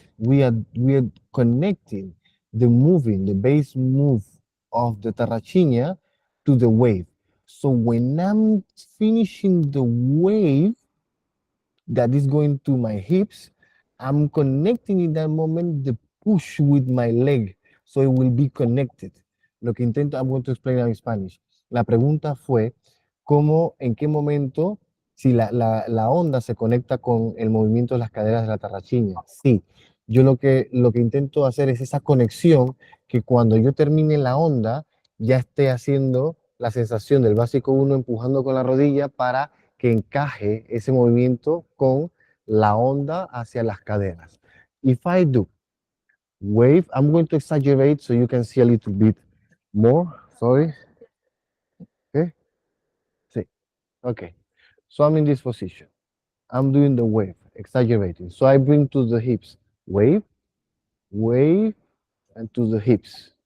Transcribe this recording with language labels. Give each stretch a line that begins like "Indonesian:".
English: We are connecting the base move of the tarrachinia to the wave. So when I'm finishing the wave that is going to my hips, I'm connecting in that moment the push with my leg. So it will be connected. I'm going to explain in Spanish.
Spanish: La pregunta fue, ¿cómo, en qué momento, si la onda se conecta con el movimiento de las caderas de la tarrachiña? Sí, yo lo que intento hacer es esa conexión que cuando yo termine la onda, ya esté haciendo la sensación del básico uno empujando con la rodilla para que encaje ese movimiento con la onda hacia las caderas.
English: If I do wave, I'm going to exaggerate so you can see a little bit more. Sorry. Okay. See. Okay. So I'm in this position. I'm doing the wave, exaggerating. So I bring to the hips, wave, wave, and to the hips.